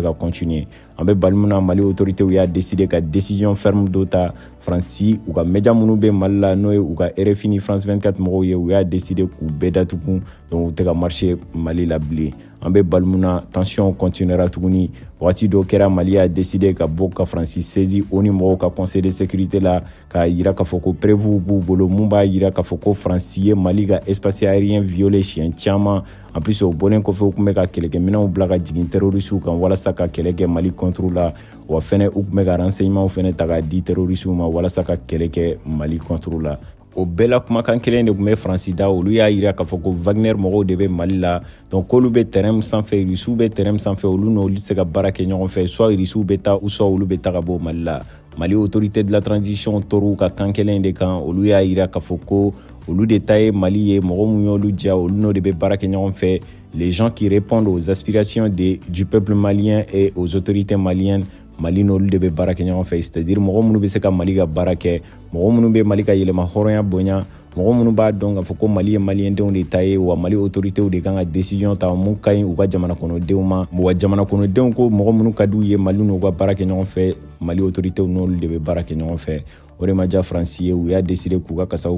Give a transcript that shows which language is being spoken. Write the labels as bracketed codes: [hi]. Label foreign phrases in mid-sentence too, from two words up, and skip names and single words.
[bm] ka continuer an bɛ bali mun na Mali autorité y'a décidé ka [fr] décision ferme [bm] dɔ ta France u ka média minnu bɛ Mali la n'o ye u ka RFI ni France 24 mɔgɔw ye u y'a décidé k'u bɛɛ datugu donc u tɛ ka marcher Mali la bilen an bɛ bali mun na [fr] tension continuera [bm] tuguni waati dɔ kɛra Mali y'a décidé ka bɔ ka France saisi ONU mɔgɔw ka [fr] conseil de sécurité [bm] la k'a yira k'a fɔ ko prévu b'u bolo mun b'a yira k'a fɔ ko France ye Mali ka [fr] espace aérien violé [bm] siɲɛ caman [fr] en plus [bm] o bɔlen kɔfɛ u tun bɛ ka kɛlɛkɛminɛnw bila ka jigin terroristes kan walasa ka kɛlɛ kɛ Mali contre la wa fɛnɛ u tun bɛ ka renseignements fɛnɛ ta k'a di terroristes ma walasa ka kɛlɛ kɛ Mali contre la o bɛɛ la kumakan kelen de tun bɛ France da olu y'a yira k'a fɔ ko Wagner mɔgɔw de bɛ Mali la donc k'olu bɛ terrain sanfɛ Russiw bɛ terrain sanfɛ olu n'olu tɛ se ka baara kɛ ɲɔgɔn fɛ soit Russiw bɛ taa [fr] ou soit [bm] olu bɛ taga bɔ Mali la Mali [fr] autorité de la transition [bm] tor'u ka kan kelen de kan olu y'a yira k'a fɔ ko olu de ta ye Mali ye mɔgɔ mun y'olu diya olu n'o de bɛ baara kɛ ɲɔgɔn fɛ [fr] les gens qui répondent aux aspirations du peuple malien et aux autorités maliennes [bm] Mali n'olu de bɛ baara kɛ ɲɔgɔn fɛ [fr] c'est-à-dire [bm] mɔgɔ minnu bɛ se ka Mali ka baara kɛ mɔgɔ minnu bɛ Mali ka yɛlɛma hɔrɔnya bonya mɔgɔ minnu b'a dɔn k'a fɔ ko Mali ye maliyɛndenw de ta ye wa Mali autorités de kan ka décision ta mun ka ɲi u ka jamana kɔnɔdenw ma wa jamana kɔnɔdenw ko mɔgɔ minnu ka d'u ye Mali n'u ka baara kɛ ɲɔgɔn fɛ Mali autorités n'olu de bɛ baara kɛ ɲɔgɔn fɛ o de ma diya France ye u y'a décidé k'u ka kasaw